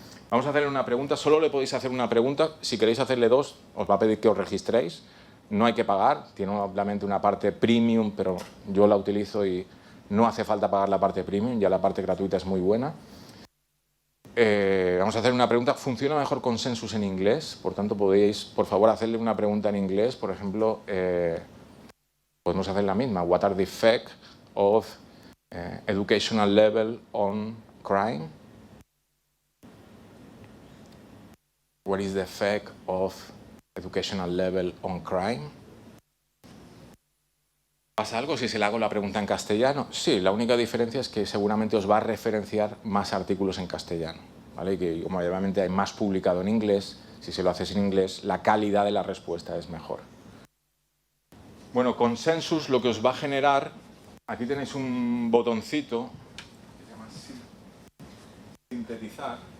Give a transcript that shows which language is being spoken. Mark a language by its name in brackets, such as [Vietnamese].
[Spanish] Vamos a hacerle una pregunta, solo le podéis hacer una pregunta, si queréis hacerle dos, os va a pedir que os registréis, no hay que pagar, tiene obviamente una parte premium, pero yo la utilizo y no hace falta pagar la parte premium, ya la parte gratuita es muy buena. Vamos a hacer una pregunta. ¿Funciona mejor Consensus en inglés? Por tanto, podéis, por favor, hacerle una pregunta en inglés. Por ejemplo, podemos hacer la misma. [English] What are the effects of educational level on crime? What is the effect of educational level on crime? [Spanish] ¿Pasa algo si se le hago la pregunta en castellano? Sí, la única diferencia es que seguramente os va a referenciar más artículos en castellano, ¿vale? Y que como obviamente hay más publicado en inglés, si se lo haces en inglés, la calidad de la respuesta es mejor. Bueno, Consensus lo que os va a generar, aquí tenéis un botoncito que se llama sintetizar.